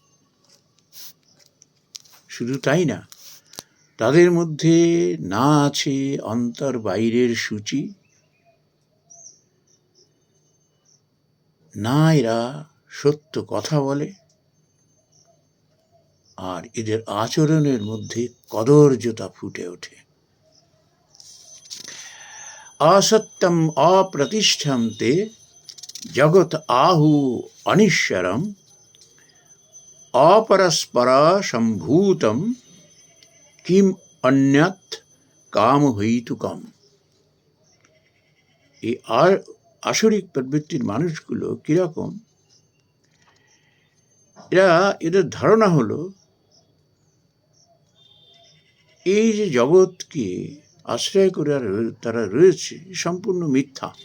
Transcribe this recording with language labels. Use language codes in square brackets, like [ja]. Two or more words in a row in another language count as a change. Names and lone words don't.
[bn] শুধু তাই না, তাদের মধ্যে না আছে অন্তর বাইরের সূচি, না এরা সত্য কথা বলে, আর এদের আচরণের মধ্যে কদর্যতা ফুটে ওঠে। [sa] असत्यम अप्रतिष्ठम ते जगत आहु अनिश्वरम अपरस्परा संभूतम किम अन्यत काम হইতুকম। [bn] এই আসরিক প্রবৃত্তির মানুষগুলো কিরকম? এদের ধারণা হলো এই যে জগৎকে আশ্রয় করে তারা রয়েছে সম্পূর্ণ মিথ্যা।